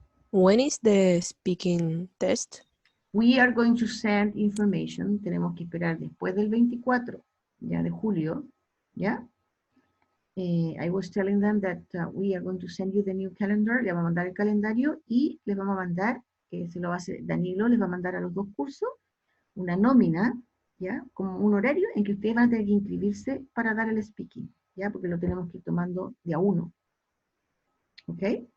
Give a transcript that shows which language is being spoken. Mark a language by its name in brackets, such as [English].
[English] When is the speaking test? We are going to send information. [Spanish] Tenemos que esperar después del 24, ya de julio, ¿ya? [English] I was telling them that we are going to send you the new calendar. [Spanish] Le vamos a mandar el calendario y les vamos a mandar, se lo va a hacer Danilo, les va a mandar a los 2 cursos una nómina, ¿ya? Como un horario en que ustedes van a tener que inscribirse para dar el speaking, ¿ya? Porque lo tenemos que ir tomando de a uno. ¿Ok?